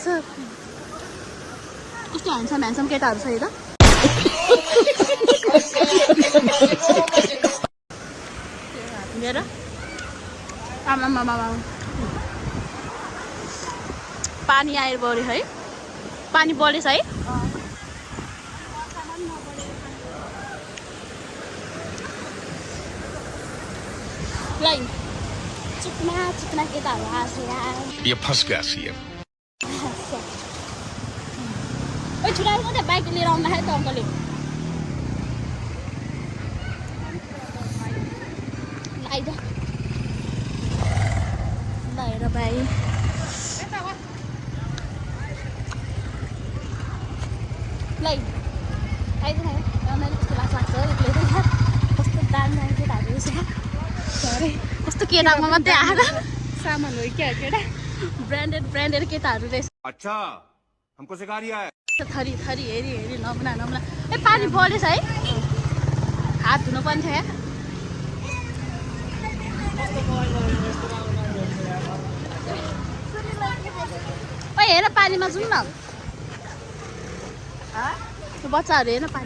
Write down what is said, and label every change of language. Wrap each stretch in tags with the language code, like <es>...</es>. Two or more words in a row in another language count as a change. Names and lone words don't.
<ne>कस्तो ह्यान्डसम केटाहरू छ यो त हेर आमा पानी आएर बढ्यो है पानी बढेछ है लाइन चिकना केटाहरू आएको यार</ne> <hi>ये फंस गया सीएम</hi> <ne>ओइ छुटाएर मात्रै बाइक लिएर आउँदाखेरि त अङ्कलले आइज ल हेर भाइ लै आइज न कस्तो लाग्छ एक्लै कस्तो दामी केटाहरू रहेछ कस्तो केटामा मात्रै आएर सामान हो क्या केटा ब्रान्डेड केटाहरू रहेछ</ne> <hi>अच्छा हमको सिखा रिया है</hi> <ne>थरी हेरी नमुना ए पानी बढेछ है हात धुनु पर्ने छ यहाँ हेर पानीमा जाउँ न बच्चाहरू हेर पानी</ne>